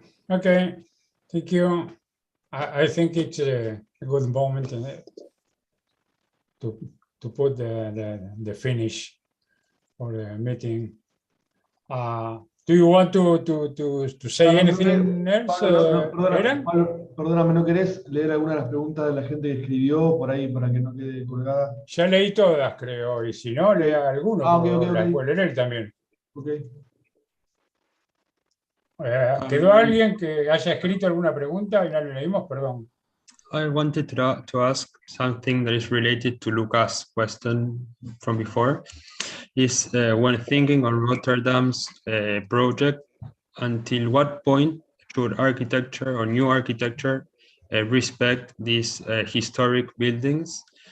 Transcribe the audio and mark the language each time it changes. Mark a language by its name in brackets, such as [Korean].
[English] Okay, thank you. I think it's a good moment to put the finish for the meeting. Do you want to say anything else, Aaron? [Spanish] Perdóname, ¿no querés leer alguna de las preguntas de la gente que escribió por ahí para que no quede colgada? Ya leí todas, creo, y si no, lea alguno, las puede leer también. [English] Okay. [Spanish] ¿Quedó alguien que haya escrito alguna pregunta y no le leímos? Perdón. [English] I wanted to ask something that is related to Lucas' question from before. Is when thinking on Rotterdam's project, until what point should architecture or new architecture respect these historic buildings?